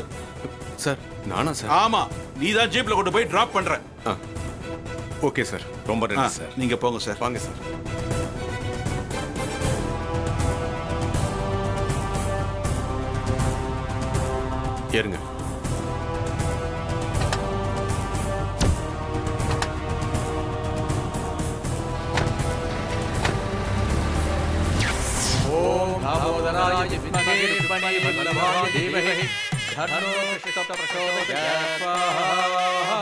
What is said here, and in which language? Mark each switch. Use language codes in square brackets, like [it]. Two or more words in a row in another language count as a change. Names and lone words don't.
[ta] சார், நானா சார்? ஆமா, நீ தான் ஜீப்ல கொண்டு போய் டிராப் பண்ற. ஓகே சார். ரொம்ப நன்றி சார். நீங்க போங்க சார். வாங்க சார். ஏறுங்க. [sa] दामोदराय विद्महे रुक्मिणीवल्लभाय धीमहि तन्नो कृष्ण प्रचोदयात् स्वाहा।